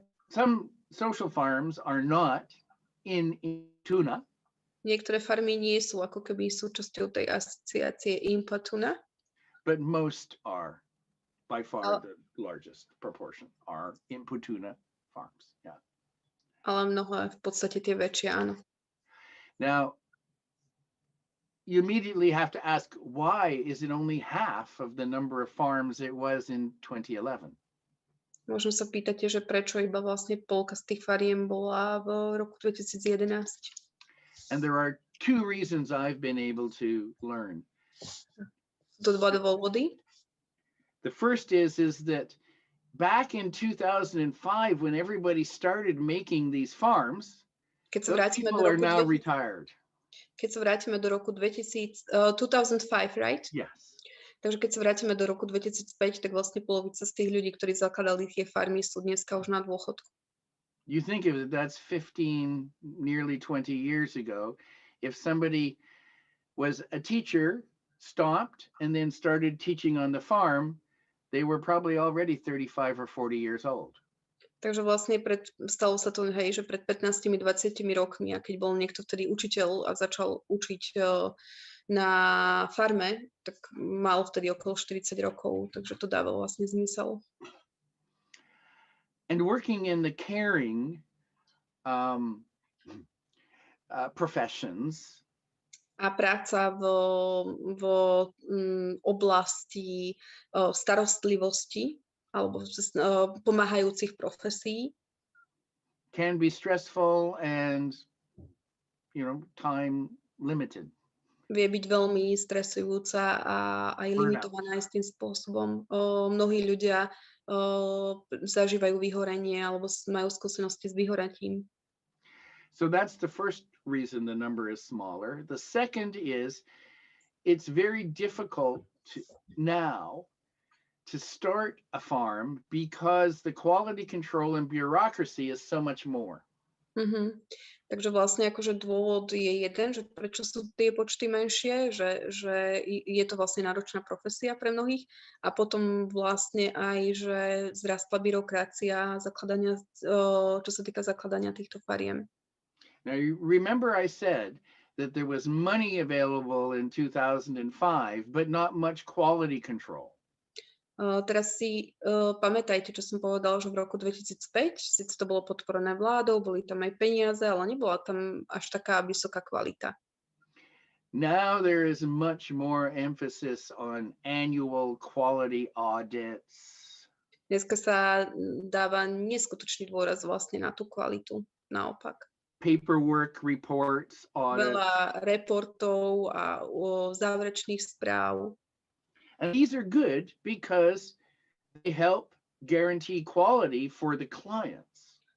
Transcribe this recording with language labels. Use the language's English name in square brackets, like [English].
[English] Some social farms are not in Tuna. [Slovak] Niektoré farmy nie sú ako keby súčasťou tej asociácie Inpotuna. [English] But most are. By far the largest proportion are Inpotuna farms. Yeah. [Slovak] Ale mnohé v podstate tie väčšie, áno. [English] Now, you immediately have to ask, why is it only half of the number of farms it was in 2011? [Slovak] Možno sa pýtate, že prečo iba vlastne polka z tých fariem bola v roku 2011. [English] And there are two reasons I've been able to learn. [Slovak] To dva dôvody. [English] The first is that back in 2005, when everybody started making these farms, those people are now retired. [Slovak] Keď sa vrátime do roku 2005, [English] right? Yes. [Slovak] Takže keď sa vrátime do roku 2005, tak vlastne polovica z tých ľudí, ktorí zakladali tie farmy, sú dneska už na dôchodku. [English] You think of it, that's 15, nearly 20 years ago. If somebody was a teacher, stopped, and then started teaching on the farm, they were probably already 35 or 40 years old. [Slovak] Takže vlastne stalo sa to, hej, že pred 15-20 rokmi, a keď bol niekto vtedy učiteľ a začal učiť na farme, tak mal vtedy okolo 40 rokov, takže to dávalo vlastne zmysel. [English] And working in the caring professions. [Slovak] A práca v oblasti starostlivosti alebo pomáhajúcich profesí [English] Can be stressful and, time limited. [Slovak] Vie byť veľmi stresujúca a aj limitovaná aj s tým spôsobom. Mnohí ľudia zažívajú vyhorenie alebo majú skúsenosti s vyhoratím. [English] So that's the first reason the number is smaller. The second is it's very difficult now to start a farm because the quality control and bureaucracy is so much more. [Slovak] Takže vlastne akože dôvod je jeden, že prečo sú tie počty menšie, že je to vlastne náročná profesia pre mnohých a potom vlastne aj, že vzrastla byrokracia zakladania, čo sa týka zakladania týchto fariem. [English] Now you remember I said that there was money available in 2005, but not much quality control. [Slovak] Teraz si pamätajte, čo som povedal, že v roku 2005, síce to bolo podporené vládou, boli tam aj peniaze, ale nebola tam až taká vysoká kvalita. [English] Now there is much more emphasis on annual quality audits. [Slovak] Dneska sa dáva neskutočný dôraz vlastne na tú kvalitu, naopak. [English] Paperwork reports, audits. [Slovak] Veľa reportov a záverečných správ. [English] And these are good because they help guarantee quality for the clients.